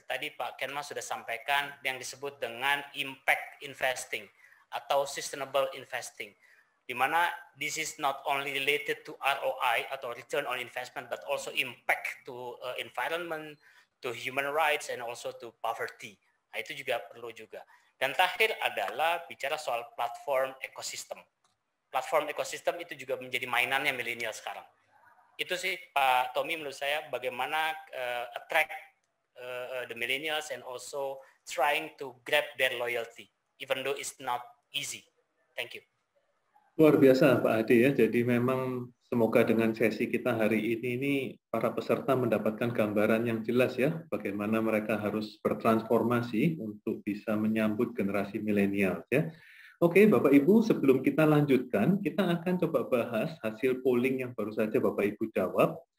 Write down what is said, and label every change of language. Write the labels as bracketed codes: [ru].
[id] Tadi Pak Kenma sudah sampaikan yang disebut dengan impact investing atau sustainable investing, di mana [en] this is not only related to ROI atau return on investment, but also impact to environment, to human rights, and also to poverty. [id] Nah, itu juga perlu juga. Dan terakhir adalah bicara soal platform ekosistem. Platform ekosistem itu juga menjadi mainannya milenial sekarang. Itu sih Pak Tommy, menurut saya bagaimana [en] attract the millennials and also trying to grab their loyalty, even though it's not easy. Thank you. [id] Luar biasa Pak Ade ya. Jadi memang semoga dengan sesi kita hari ini para peserta mendapatkan gambaran yang jelas ya, bagaimana mereka harus bertransformasi untuk bisa menyambut generasi milenial ya. Oke, Bapak Ibu, sebelum kita lanjutkan, kita akan coba bahas hasil polling yang baru saja Bapak Ibu jawab.